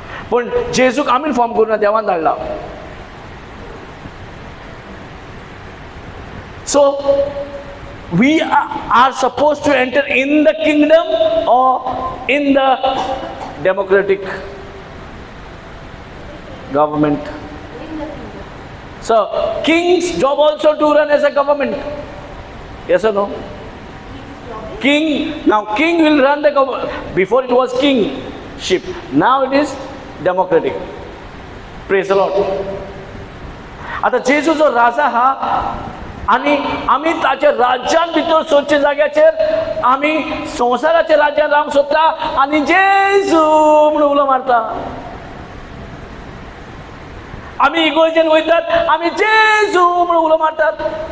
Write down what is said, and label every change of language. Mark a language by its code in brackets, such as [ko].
[gom] पण जेजूक आमी फॉर्म करून ना, देवान धाडला. [en] So we are supposed to enter in the kingdom or in the democratic government. So king's job also to run as a government. Yes or no? King, now king will run the government. Before it was kingship, now it is democratic. Praise the Lord. [gom] आता जेजू जो राजा हा, आनी आमी ताच्या राज्यान भितर सोदचे जाग्याचेर आमी संवसाराच्या राज्यान रावंक सोदता आनी जेजू म्हणून उलो मारता. आमी इगोर्जेन वयतात, आमी जेजू म्हणून उलो मारतात.